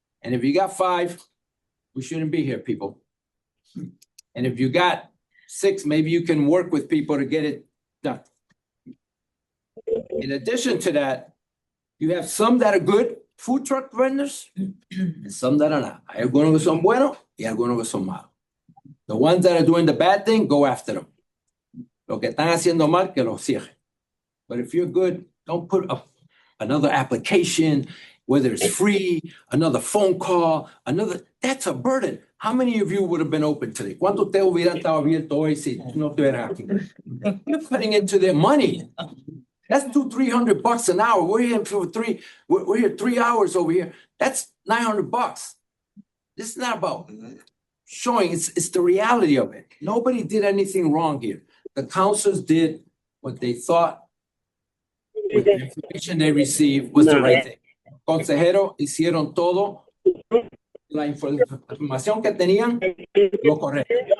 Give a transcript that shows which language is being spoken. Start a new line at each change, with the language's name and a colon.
English: And if you got 5, we shouldn't be here, people. And if you got 6, maybe you can work with people to get it done. In addition to that, you have some that are good food truck vendors and some that are not.
Spanish: Hay algunos que son buenos y algunos que son malos.
English: The ones that are doing the bad thing, go after them.
Spanish: Lo que están haciendo mal, que lo cierren.
English: But if you're good, don't put up another application, whether it's free, another phone call, that's a burden. How many of you would have been open today?
Spanish: ¿Cuántos ustedes hubieran estado abiertos hoy si no estuvieran aquí?
English: You're putting into their money. That's $200-300 an hour. We're here 3 hours over here. That's $900. This is not about showing. It's the reality of it. Nobody did anything wrong here. The councils did what they thought with the information they received was the right thing.
Spanish: Consejeros hicieron todo. La información que tenían, lo correcto.